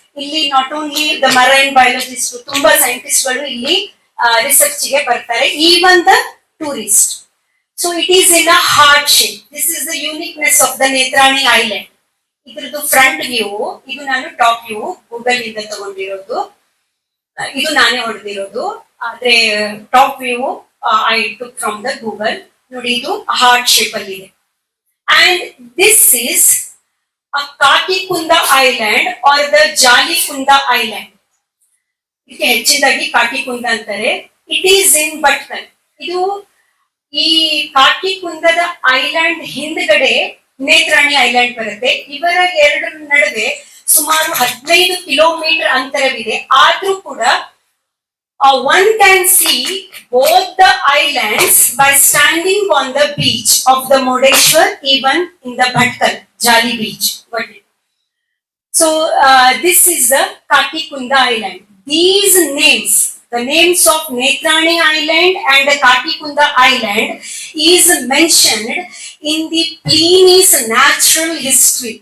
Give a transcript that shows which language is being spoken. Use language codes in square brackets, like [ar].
[kn] ಇಲ್ಲಿ [en] not only the marine biologist, [kn] ತುಂಬಾ scientist ಗಳು ಇಲ್ಲಿ ರಿಸರ್ಚ್ ಗೆ ಬರ್ತಾರೆ, [en] Even the tourist. So it is in a heart shape. This is the uniqueness of the Netrani Island. [kn] ಇದ್ರದ್ದು front view, ಇದು ನಾನು ಟಾಪ್ ವ್ಯೂ ಗೂಗಲ್ ಇಂದ ತಗೊಂಡಿರೋದು. ಇದು ನಾನೇ ಹೊಡೆದಿರೋದು, ಆದ್ರೆ top view [en] I took from the Google. [kn] ನೋಡಿ, ಇದು ಹಾರ್ಟ್ ಶೇಪ್ ಅಲ್ಲಿ ಇದೆ. [en] And this is a Katikunda island or the Jalikunda island. [kn] ಇದಕ್ಕೆ ಹೆಚ್ಚಿದಾಗಿ ಕಾಟಿಕುಂದ ಅಂತಾರೆ. [en] It is in Bhatkal. [kn] ಇದು ಈ ಕಾಟಿಕುಂದದ ಐಲ್ಯಾಂಡ್ ಹಿಂದ್ಗಡೆ ನೇತ್ರಾಣಿ ಐಲ್ಯಾಂಡ್ ಬರುತ್ತೆ. ಇವರ ಎರಡರ ನಡುವೆ ಸುಮಾರು 15 ಕಿಲೋಮೀಟರ್ ಅಂತರವಿದೆ. ಆದ್ರೂ ಕೂಡ [en] One can see both the islands by standing on the beach of the Murudeshwar, even in the Bhatkal Jali beach. So this is the Katikunda island. These names, the names of Netrani Island and the Katikunda Island is mentioned in the Pliny's natural history.